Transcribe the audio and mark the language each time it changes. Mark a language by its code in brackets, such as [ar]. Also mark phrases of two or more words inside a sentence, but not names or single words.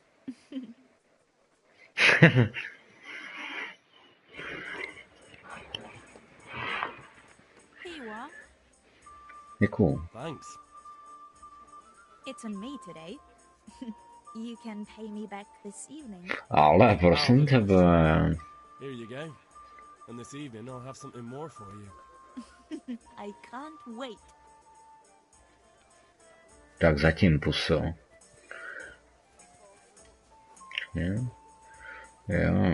[en] Here you are. [cs] Děkuju. [en] Thanks. It's on me today. You can pay me back this evening. [cs] Ale prosím tebe. [en] Here you go. And this evening I'll have something more for you. I can't wait. [cs] Tak zatím, puso. Jo. Jo.